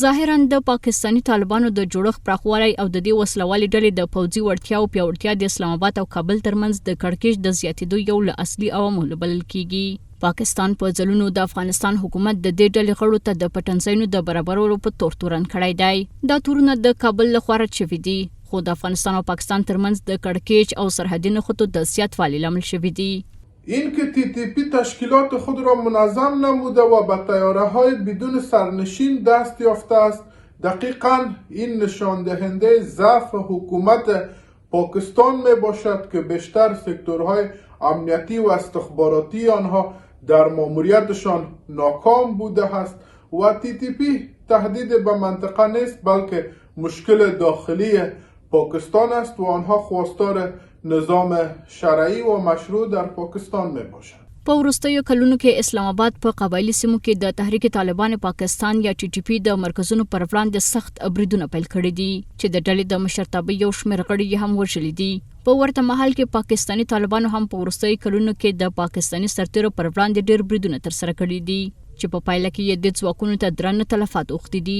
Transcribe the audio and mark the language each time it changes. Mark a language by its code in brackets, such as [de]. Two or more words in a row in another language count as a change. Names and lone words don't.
[ps] ظاهراً د پاکستاني طالبانو د جوړښت پراخوالی او د دې وسلوالې ډلې د پوځي وړتیاو پیاوړتیا د اسلام آباد او کابل ترمنځ د کړکېچ د زیاتېدو یو له اصلي عواملو بلل کیږي. پاکستان په ځلونو د افغانستان حکومت د دې ډلې غړو ته د پټنځایونو د برابرولو په تور تورن کړی دی. دا تورونه د کابل لخوا رد شوي دي خو د افغانستان او پاکستان ترمنځ د کړکېچ او سرحدي نښتو د زیات فعالی لامل شوي دي. [fa] اینکه تی تی پی تشکیلات خود را منظم نموده و به طیاره‌های بدون سرنشین دست یافته است دقیقاً این نشان دهنده ضعف حکومت پاکستان می باشد که بیشتر سکتورهای امنیتی و استخباراتی آنها در ماموریتشان ناکام بوده است و تی تی پی تهدید به منطقه نیست بلکه مشکل داخلی پاکستان است و آنها خواستار نظام شرعی و مشروع در پاکستان می باشند. [ps] په وروستیو کلونو کې اسلام آباد په قبایلی سیمو کې د تحریک طالبان پاکستان یا ټي ټي پی د مرکزونو پر وړاندې سخت بریدونه پیل کړي دي چې د ډلې د مشرتابه یو شمېر غړي یې هم وژلي دي. په ورته مهال کې پاکستاني طالبانو هم په وروستیو کلونو کې د پاکستاني سرتیرو پر وړاندې ډېر بریدونه ترسره کړي دي چې په پایله کې یې د ځواکونو ته درانه تلفات اوښتي دي.